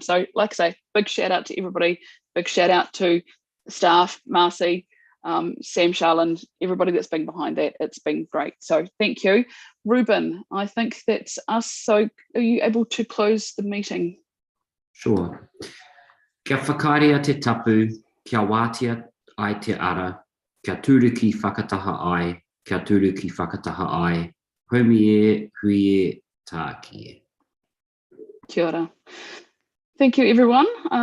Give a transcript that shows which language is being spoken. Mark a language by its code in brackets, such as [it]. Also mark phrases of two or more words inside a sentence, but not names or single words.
[en] So like I say, big shout out to everybody, big shout out to staff, Marcy, Sam Sharland, everybody that's been behind that. It's been great. So thank you. Ruben, I think that's us. So are you able to close the meeting? Sure. [mi] Kia whakarea te tapu, kia wātia ai te ara, kia tūru ki whakataha ai, kia tūru ki whakataha ai, haumi e, hui e, tā ki e. Kia ora. [en] Thank you, everyone.